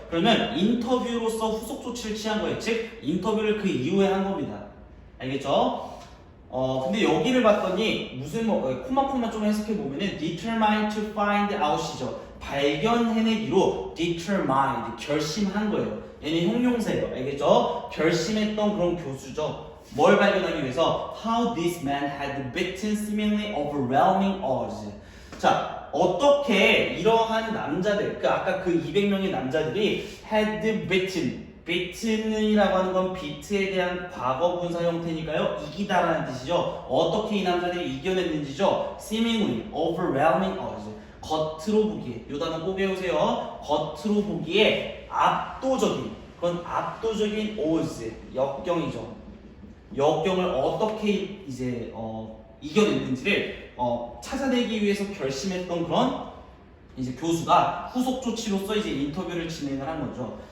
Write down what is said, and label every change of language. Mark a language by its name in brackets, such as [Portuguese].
[Korean] 그러면 인터뷰로서 후속 조치를 취한 거예요. 즉 인터뷰를 그 이후에 한 겁니다. 알겠죠? 근데 여기를 봤더니 무슨 코마 좀 해석해 보면은 [English] determine to find out [Korean] 이죠. 발견해내기로 determine 결심한 거예요. 얘는 형용사예요. 알겠죠? 결심했던 그런 교수죠. 뭘 발견하기 위해서 [English] how this man had beaten seemingly overwhelming odds. [Korean] 자, 어떻게 이러한 남자들, 아까 그 200명의 남자들이 [English] had beaten [Korean] 이라고 하는 건 beat에 대한 과거 분사 형태니까요. 이기다라는 뜻이죠. 어떻게 이 남자들이 이겨냈는지죠. [English] seemingly overwhelming odds. [Korean] 겉으로 보기에, 요 단어 꼭 외우세요. 겉으로 보기에 그건 압도적인 odds, 역경이죠. 역경을 어떻게 이제 이겨냈는지를 찾아내기 위해서 결심했던 그런 이제 교수가 후속 조치로서 이제 인터뷰를 진행을 한 거죠.